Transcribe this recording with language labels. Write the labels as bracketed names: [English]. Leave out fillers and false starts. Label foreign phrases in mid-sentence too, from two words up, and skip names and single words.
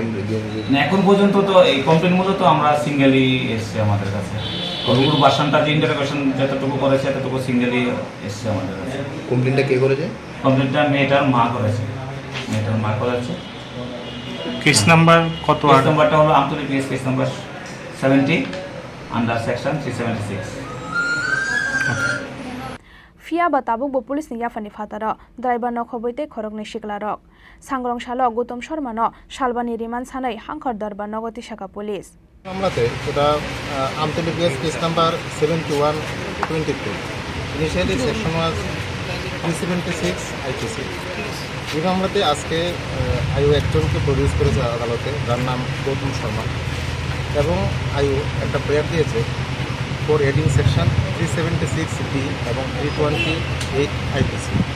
[Bangla] না এখন পর্যন্ত তো এই কমপ্লেন মূলত আমরা সিঙ্গেলই এসছে আমাদের কাছে ওর বাসানটা যে ইন্টারোগেশন যতটুকু করেছে ততটুকু সিঙ্গেলই এসছে আমাদের কাছে কমপ্লেনটা কে করেছে কমপ্লেনটা মেয়েটার মা করেছে [English] case number [Bangla] কত কেস নাম্বারটা হলো আমতলী [English] PS case number 70 under section 376 [Kok Borok] Fia batabuk bo police ni yafani fatara driver no khoboite khorok ni shiklarok sangrong shalo Gautam Sharma no shalbani riman sanai hangkhar darbar nogoti shaka police [Bangla] মামলাতে এটা আমতলী [English] PS case number 7122 initially section was 376 IPC [Bangla] এই মামলাতে আজকে আয়ু একজনকে প্রডিউস করেছে আদালতে যার নাম গৌতম শর্মা এবং আয়ু একটা প্রেয়ার দিয়েছে [English] for adding section 376 D [Bangla] এবং 328 আইপিসি